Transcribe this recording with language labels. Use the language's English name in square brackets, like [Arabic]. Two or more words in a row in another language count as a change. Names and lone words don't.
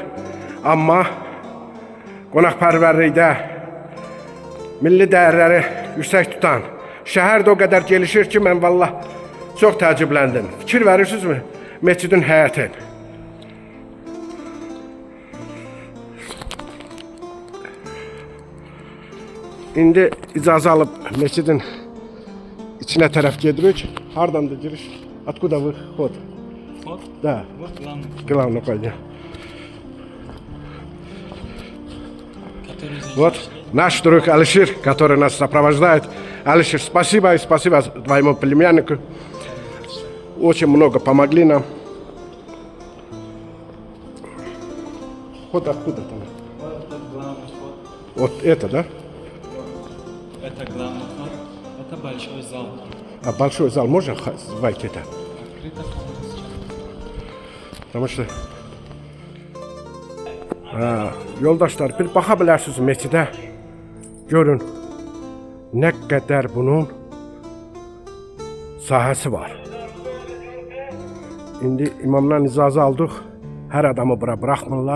[Azerbaijani] Amma qonaqpərvərlikdə milli dəyərləri yüksək tutan şəhər də o qədər gelişir ki, mən vallah çox təəccübləndim. Fikir verirsinizmi meçidin həyətin? İndi icazə alıb meçidin içinə tərəf gedirik. Hardan da giriş? [Russian] Откуда выход? Вход? Да. Вот главный вход. Главное, пойдем. Который Вот наш друг Алишер, который нас сопровождает. Алишер, спасибо и спасибо твоему племяннику. Очень много помогли нам. Вход откуда там? Вот это главный вход. Вот это, да? Это главный вход. Это большой зал. А большой зал можно войти это? Открыто полностью. Потому что [Azerbaijani] yoldaşlar, bir baxa bilərsiniz meçidə. Görün nə qədər bunun sahəsi var. İndi imamdan icazə aldıq. Hər adamı bura buraxmırlar.